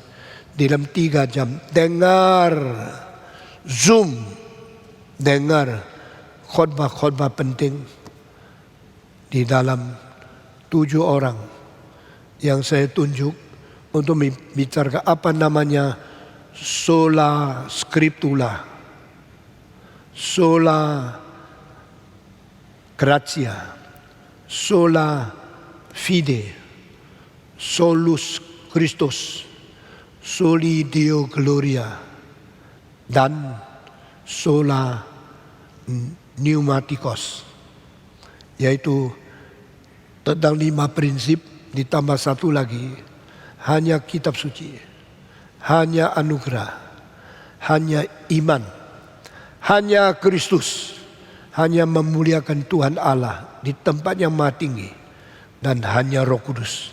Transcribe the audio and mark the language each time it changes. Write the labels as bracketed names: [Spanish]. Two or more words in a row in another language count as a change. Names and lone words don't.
[Indonesian] Dalam 3 jam dengar Zoom, dengar khotbah-khotbah penting di dalam 7 orang yang saya tunjuk untuk membicarakan apa namanya [Latin] sola scriptura, sola gratia, sola fide, solus Christus, soli Deo gloria, dan sola pneumatikos, [Indonesian] yaitu tentang 5 prinsip ditambah 1 lagi, hanya kitab suci, hanya anugerah, hanya iman, hanya Kristus, hanya memuliakan Tuhan Allah di tempat yang maha tinggi, dan hanya Roh Kudus.